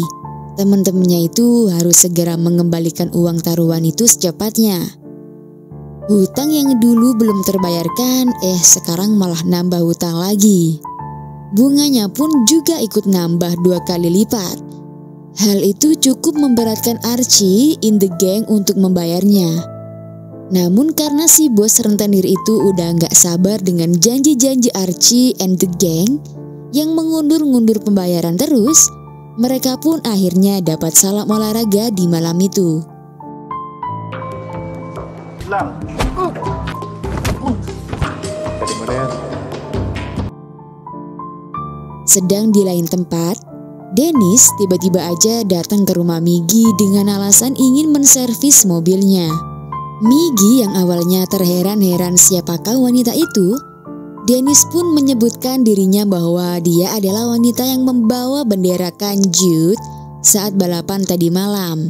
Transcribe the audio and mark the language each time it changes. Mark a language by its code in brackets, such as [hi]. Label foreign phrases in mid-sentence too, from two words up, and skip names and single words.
[id] Teman-temannya itu harus segera mengembalikan uang taruhan itu secepatnya. Hutang yang dulu belum terbayarkan, sekarang malah nambah hutang lagi. Bunganya pun juga ikut nambah 2 kali lipat. Hal itu cukup memberatkan Archie [en] in the gang [id] untuk membayarnya. Namun karena si bos rentenir itu udah gak sabar dengan janji-janji Archie [en] and the gang [id] yang mengundur-ngundur pembayaran terus, mereka pun akhirnya dapat salam olahraga di malam itu. [tl] Lang. Pwede mo na yan. [id] Sedang di lain tempat, Dennis tiba-tiba aja datang ke rumah Miggy dengan alasan ingin menservis mobilnya. Miggy yang awalnya terheran-heran siapakah wanita itu, Dennis pun menyebutkan dirinya bahwa dia adalah wanita yang membawa bendera kanjut saat balapan tadi malam.